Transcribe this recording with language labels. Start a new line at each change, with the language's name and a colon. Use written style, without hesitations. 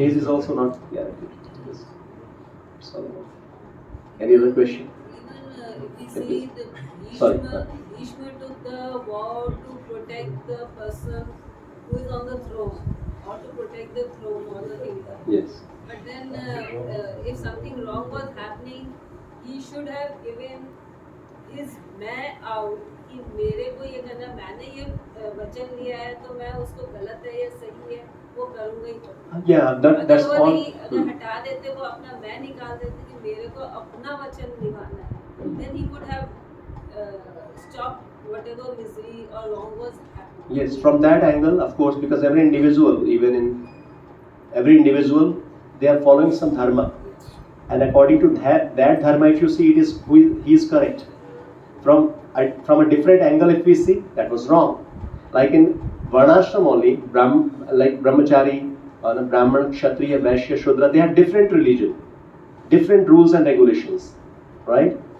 English: Age is also not guaranteed. Yes. So, any other question? Even if we see the Sorry. Bhishma took the vow to protect the person who is on the throne, or to protect the throne or the kingdom. Yes. But then, if something wrong was happening, he should have given his
Hindi: मैं out कि मेरे को ये करना, मैंने ये वचन लिया है तो मैं उसको गलत है या सही है वो करूँगा ही.
English: Yeah, that's
Hindi: अगर वो
English: all.
Hindi: नहीं, अगर हटा देते, वो अपना मैं निकाल देते कि मेरे को अपना वचन निभाना है,
English: then he could have stopped whatever misery or wrong was happening. Yes, from that angle, of course, because every individual, every individual, they are following some dharma, and according to that dharma, if you see, he is correct. From a different angle, if we see, that was wrong. Like in Varnashram only, like Brahmachari, Brahman, Kshatriya, Vaishya, Shudra, they have different religion, different rules and regulations, right?